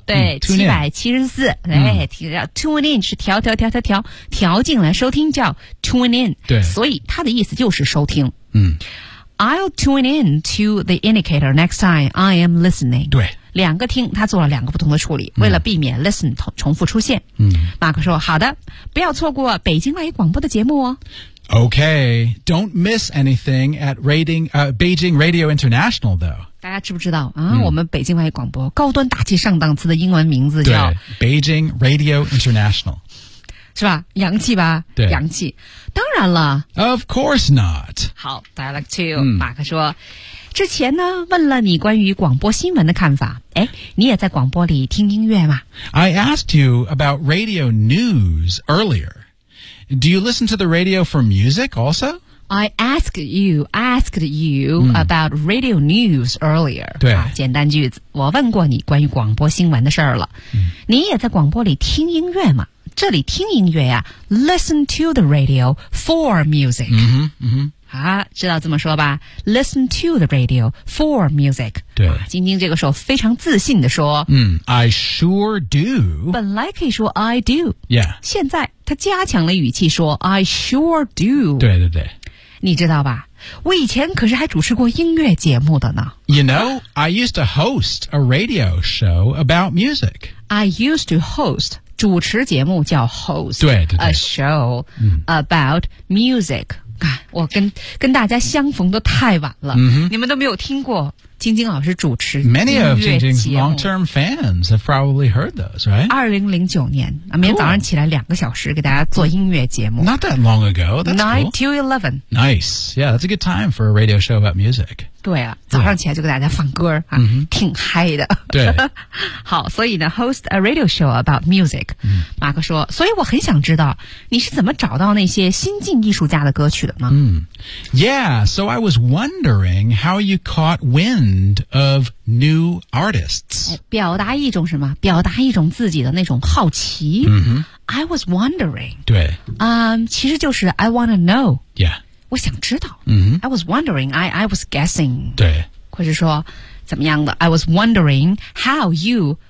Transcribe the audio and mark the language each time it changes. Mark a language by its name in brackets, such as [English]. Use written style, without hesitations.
[Chinese] 对774tune in 是调进来收听叫 [English] tune in [Chinese] 对所以它的意思就是收听嗯 [English] I'll tune in to the indicator next time I am listening [Chinese] 对两个听他做了两个不同的处理为了避免 listen 重复出现嗯马克说好的不要错过北京外语广播的节目哦 [English] Okay, don't miss anything at Beijing Radio International, though. [Chinese] 大家知不知道啊、我们北京外语广播高端大气上档次的英文名字叫 [English] Beijing Radio International. [Chinese] 是吧洋气吧对洋气。当然了。 [English] Of course not. [Chinese] 好 [English] dialogue two,、 [Chinese] 马克说之前呢问了你关于广播新闻的看法。诶你也在广播里听音乐吗 [English] I asked you about radio news earlier. Do you listen to the radio for music also? I asked you、about radio news earlier. [Chinese] 对、简单句子我问过你关于广播新闻的事儿了、你也在广播里听音乐吗这里听音乐啊 [English] listen to the radio for music. [Chinese] 知道这么说吧 [English] listen to the radio for music. [Chinese] 对。晶晶这个时候非常自信地说、 [English] I sure do. [Chinese] 本来可以说 [English] I do. Yeah. [Chinese] 现在他加强了语气说 [English] I sure do. [Chinese] 对对对。你知道吧我以前可是还主持过音乐节目的呢。 [English] You know, I used to host a radio show about music. I used to host, [Chinese] 主持节目叫 [English] host, [Chinese] 对对对 [English] a show、about music. 看 [Chinese] 我跟大家相逢的太晚了、 mm-hmm. 你们都没有听过晶晶老师主持 [English] Many of 晶晶's long-term fans have probably heard those, right? [Chinese] 2009年、 [English] cool. [Chinese] 每天早上起来两个小时给大家做音乐节目 [English] Not that long ago, that's cool 9 to 11 Nice, yeah, that's a good time for a radio show about music [Chinese] 对啊早上起来就给大家放歌、 mm-hmm. 啊、挺嗨的对好所以呢 [English] host a radio show about music、 mm-hmm. [Chinese] 马克说所以我很想知道你是怎么找到那些新晋艺术家的歌曲的呢、 [English] Yeah, so I was wondering how you caught wind of new artists. [Chinese] 表达一种什么？表达一种自己的那种好奇。 [English] I was wondering. [Chinese] 对。其实就是 [English] I want to know. Yeah. [Chinese] 我想知道。 Mm-hmm. [English] I was wondering. I was guessing. [Chinese] 对。或者说怎么样的 [English] ？I was wondering how you.